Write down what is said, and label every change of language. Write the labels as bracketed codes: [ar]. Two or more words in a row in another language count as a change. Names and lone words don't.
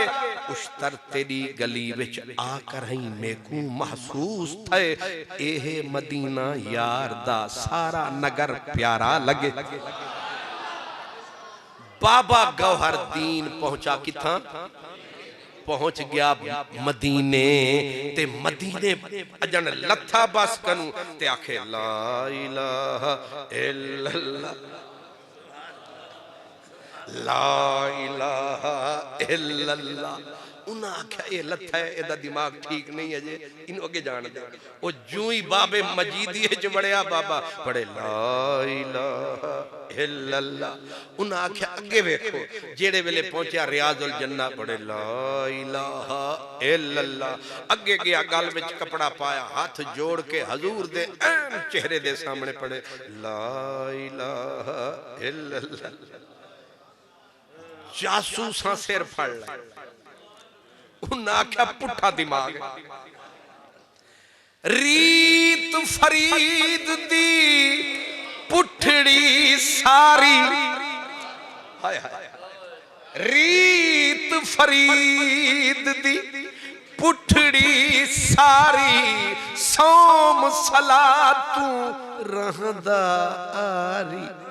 [pa] اشتر تیری گلی وچ آکر ہی میکوں محسوس تھے ایہہ مدینہ یار دا سارا نگر پیارا لگے. بابا گوہردین پہنچا کتھا پہنچ گیا مدینے تے مدینے اجن لتھا بس کنوں تے آکھے [ar] لا إله إلا الله لا إله إلا الله. [pa] انہاں آکھیا ایہ لتھا ہے ایدا دماغ ٹھیک نہیں ہے جے ان اگے جان دے. او جوں ہی بابے مجیدیے چ بڑیا بابا پڑھے [ar] لا إله إلا الله. [pa] انہاں آکھیا اگے ویکھو جیڑے ویلے پہنچا ریاض الجنہ پڑھے [ar] لا إله إلا الله. [pa] اگے گیا گل وچ کپڑا پایا ہتھ جوڑ کے حضور دے عین چہرے دے سامنے پڑھے [ar] لا إله إلا الله. [pa] جاسوساں سر پھڑ لا انہاں آکھیا پٹھا دماغ ریت فرید دی پٹھڑی ساری ہائے ہائے ریت فرید دی پٹھڑی ساری صوم صلاتوں رہندا آری.